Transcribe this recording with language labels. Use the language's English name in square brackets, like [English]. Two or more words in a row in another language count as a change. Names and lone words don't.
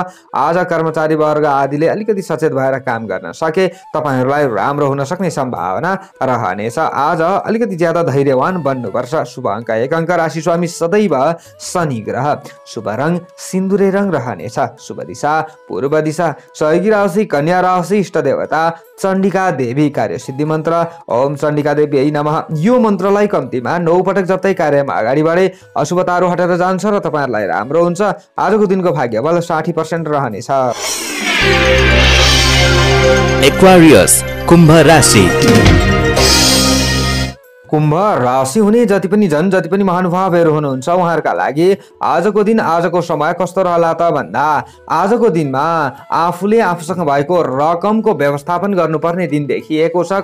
[Nepali] आज कर्मचारी वर्ग आदिले अलिकति सचेत भएर काम गर्न सके तपाईहरुलाई राम्रो हुन सक्ने सम्भावना रहनेछ। आज अलिकति ज्यादा धैर्यवान बन्नुपर्छ। शुभ अङ्क 1 अङ्क, राशि स्वामी सदैव शनि ग्रह, शुभ रङ सिन्दुरे रङ रहनेछ, शुभ दिशा पूर्व दिशा, सहयोगी राशि कन्या राशि, इष्ट देवता चण्डिका देवी, कार्य सिद्धि मन्त्र [Sanskrit] ओम चण्डिका देवी नमः। [Nepali] यो मन्त्रलाई कम्तीमा 9 पटक जप्दै कार्यमा अगाडि बढे अशुभताहरू हटेर जान्छ र तपाईहरुलाई राम्रो हुन्छ। आजको दिनको भाग्यबल 60% रहनेछ। एक्वारियस कुम्भ राशि। कुम्भ राशि हुने जति पनि महानुभावहरू हुनुहुन्छ उहाँहरूका लागि आजको दिन आजको समय कस्तो रहला त भन्दा आजको दिनमा आफूले आफूसँग भएको रकमको व्यवस्थापन गर्नुपर्ने दिन देखिएको छ।